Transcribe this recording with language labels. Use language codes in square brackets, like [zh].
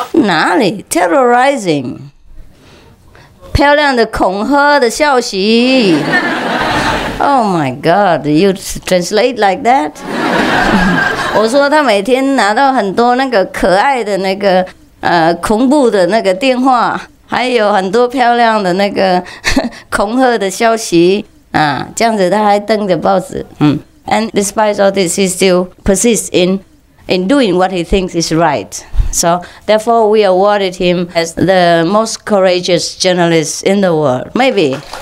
[zh] 哪里 ？ [en] terrorizing。 [zh] 漂亮的恐吓的消息。 [en] Oh my God! You translate like that? [zh] 我说他每天拿到很多那个可爱的那个恐怖的那个电话，还有很多漂亮的那个恐吓的消息啊，这样子他还登着报纸。 [en] And despite all this, he still persists in doing what he thinks is right. So therefore, we awarded him as the most courageous journalist in the world. Maybe.